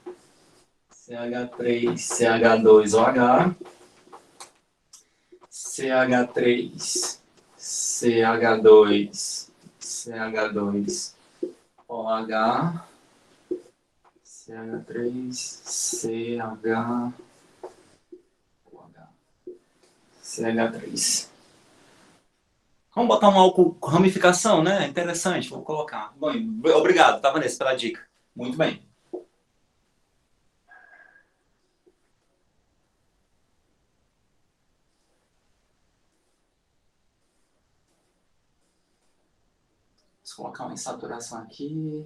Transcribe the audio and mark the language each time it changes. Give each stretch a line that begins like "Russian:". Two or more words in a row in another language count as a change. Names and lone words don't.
Portuguese: CH3, CH2OH, CH3, CH2, CH2OH, CH3, CH3. Vamos botar um álcool ramificação, né? Interessante, vou colocar. Bom, obrigado, tá, Vanessa, pela dica. Muito bem. Vou colocar uma insaturação aqui.